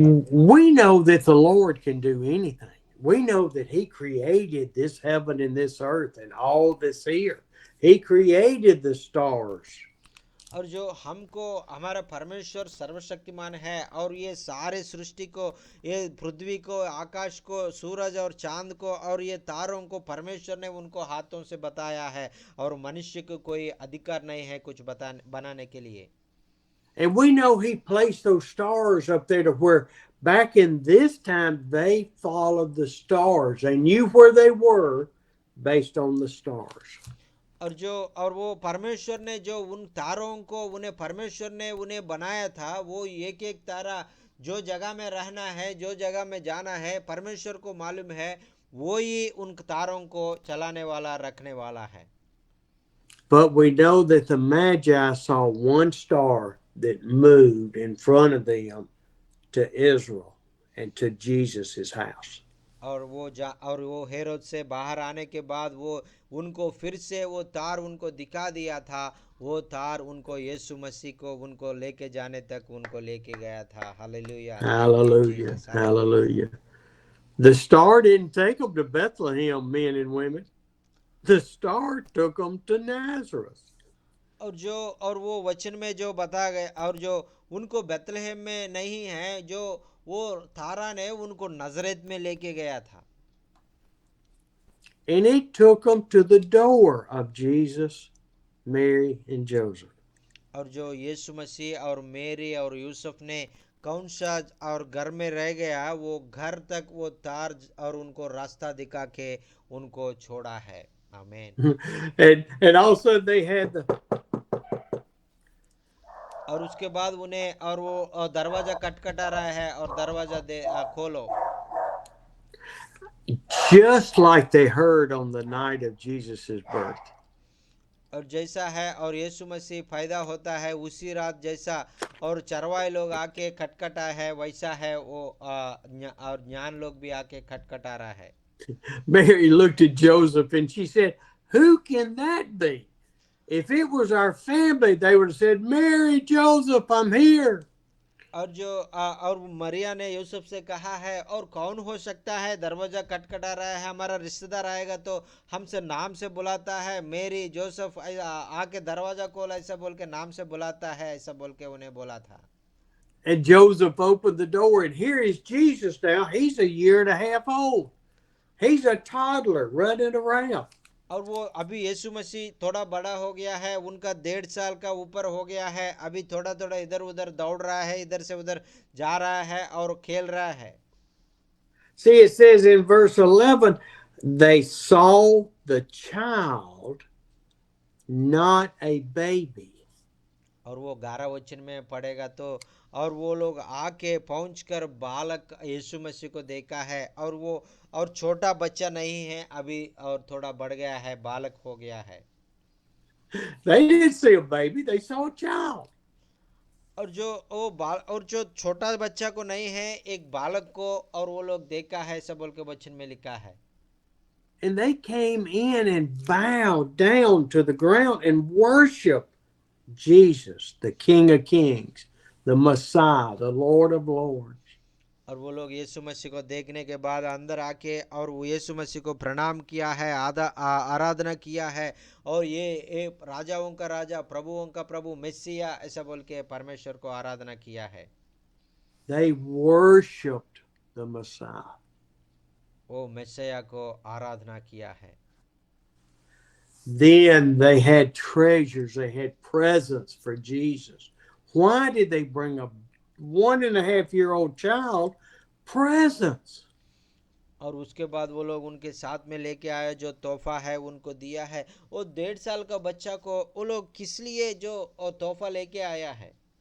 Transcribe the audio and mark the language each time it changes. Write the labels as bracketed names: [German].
[English] We know that the Lord can do anything. We know that he created this heaven and this earth and all that's here. He created the stars. [Hindi] और जो हमको हमारा परमेश्वर सर्वशक्तिमान है और ये सारे सृष्टि को, ये पृथ्वी को, आकाश को, सूरज और चांद को और ये तारों को परमेश्वर ने उनको हाथों से बताया है और मनुष्य को कोई अधिकार नहीं है कुछ बनाने के लिए। [English] And we know he placed those stars up there to where back in this time they followed the stars. They knew where they were based on the stars. [Hindi] और वो परमेश्वर ने जो उन तारों को उन्हें परमेश्वर ने उन्हें बनाया था, वो एक एक तारा जो जगह में रहना है, जो जगह में जाना है, परमेश्वर को मालूम है, वो ही उन तारों को चलाने वाला, रखने वाला है। [English] But we know that the Magi saw one star that moved in front of them to Israel and to Jesus' house. [Hindi] और वो हेरोद से बाहर आने के बाद वो उनको फिर से वो तार उनको दिखा दिया था, वो तार उनको यीशु मसीह को उनको लेके जाने तक उनको लेके गया था। Hallelujah, [English] Hallelujah. Hallelujah. The star didn't take them to Bethlehem, men and women. The star took them to Nazareth. [Hindi] और वो वचन में जो बता गए और जो उनको बेथलेहम में नहीं है, जो वो तारा ने उनको नजरेत में लेके गया था। [English] And it took them to the door of Jesus, Mary, and Joseph. [Hindi] और जो यीशु मसीह और मेरी और यूसुफ ने कौन सा और घर में रह गया, वो घर तक वो तार और उनको रास्ता दिखा के उनको छोड़ा है। आमीन। [English] And also they had the [Hindi] और उसके बाद उन्हें और वो दरवाजा खटखटा रहा है और दरवाजा खोलो, [English] just like they heard on the night of Jesus' birth. [Hindi] और जैसा है और यीशु मसीह पैदा होता है उसी रात जैसा और चरवाहे लोग आके खटखटा है, वैसा है वो और ज्ञान लोग भी आके खटखटा रहा है। [English] Mary looked at Joseph and she said, "Who can that be?" If it was our family, they would have said, "Mary, Joseph, I'm here." [Hindi] और मरिया ने यूसुफ से कहा है, और कौन हो सकता है, दरवाजा खटखटा रहा है, हमारा रिश्तेदार आएगा तो हमसे नाम से बुलाता है, मेरी, जोसेफ आके दरवाजा खोल, ऐसा बोल के नाम से बुलाता है, ऐसा बोल के उन्हें बोला था। [English] And Joseph opened the door, and here is Jesus now. He's a year and a half old. He's a toddler running around. [Hindi] और वो अभी यीशु मसीह थोड़ा बड़ा हो गया है, उनका 1.5 साल का ऊपर हो गया है, अभी थोड़ा थोड़ा इधर उधर दौड़ रहा है, इधर से उधर जा रहा है और खेल रहा है। [English] See, it says in verse 11, they saw the child, not a baby. [Hindi] और वो 11 वचन में पढ़ेगा तो, और वो लोग आके पहुंचकर बालक यीशु मसीह को देखा है, और वो और छोटा बच्चा नहीं है अभी, और थोड़ा बढ़ गया है, बालक हो गया है। [English] They didn't see a baby, they saw a child. [Hindi] और जो छोटा बच्चा को नहीं है, एक बालक को और वो लोग देखा है, सब बोल के वचन में लिखा है। [English] And they came in and bowed down to the ground and worshiped Jesus, the King of Kings, the Messiah, the Lord of Lords. [Hindi] और वो लोग यीशु मसीह को देखने के बाद अंदर आके और वो यीशु मसीह को प्रणाम किया है, आराधना किया है, और ये राजाओं का राजा, प्रभुओं का प्रभु, मेसिया, ऐसा बोल के परमेश्वर को आराधना किया है। [English] They worshipped the Messiah. [Hindi] वो मेसिया को आराधना किया है। [English] Then they had treasures, they had presents for Jesus. Why did they bring a 1.5-year-old child presents? [Hindi] और उसके बाद वो लोग उनके साथ में लेके आए, जो तोहफा है उनको दिया है। वो 1.5 साल का बच्चा को वो लोग किस लिए जो तोहफा लेके आया है?